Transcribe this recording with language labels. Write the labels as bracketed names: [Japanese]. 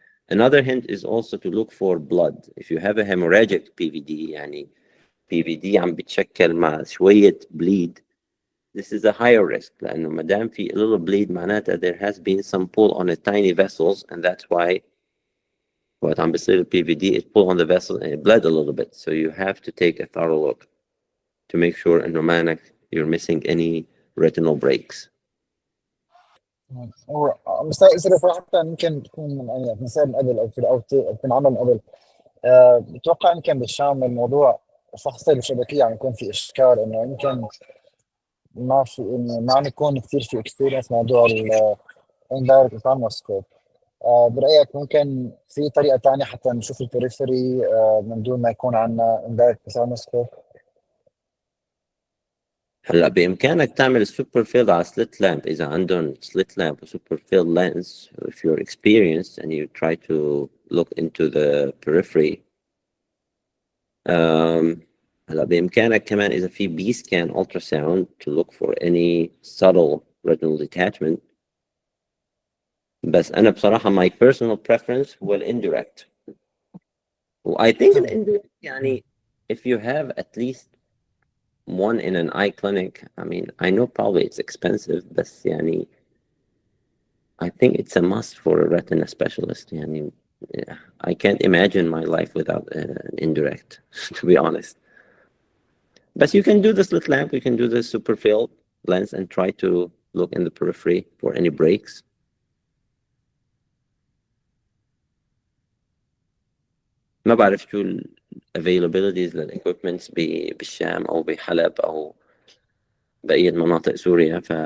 [English] Another hint is also to look for blood. If you have a hemorrhagic PVD يعني PVD عم بتشكل مع شوية bleed, this is a higher risk [Arabic] لأنه ما دام في [English] a little bleed معناتها there has been some pull on the tiny vessels, and that's why what [Arabic] عم بيصير [English] PVD it pull on the vessel and it bled a little bit. So you have to take a thorough look to make sure [Arabic] إنه مانك [English] you're missing any retinal breaks. [Arabic] هو مسائل صراحة يمكن تكون يعني مسائل من قبل أو تنعمل من قبل. بتوقع يمكن بالشام الموضوع فحص الشبكية عم يكون في إشكال إنه يمكن ما في يعني ما عم يكون كثير في اكسبيرينس موضوع الاندايركت ثالموسكوب. برأيك ممكن في طريقة تانية حتى نشوف البريفري من دون ما يكون عندنا اندايركت ثالموسكوب؟ هلا بإمكانك تعمل سوبر فيلد على سليت لامب إذا عندهم سليت لامب وسوبر فيلد [English] lens if you're experienced and you try to look into the periphery. [Arabic] هلا بإمكانك كمان إذا في [English] B scan ultrasound to look for any subtle retinal detachment. [Arabic] بس أنا بصراحة [English] my personal preference [Arabic] هو indirect. [English] I think indirect يعني if you have at least one in an eye clinic, I mean, I know probably it's expensive, but يعني I think it's a must for a retina specialist. يعني I can't imagine my life without an indirect, to be honest. But you can do the slit lamp, you can do the super field lens and try to look in the periphery for any breaks. [Arabic] ما بعرف شو ال availabilities للequipments بالشام أو بحلب أو بقية مناطق سوريا.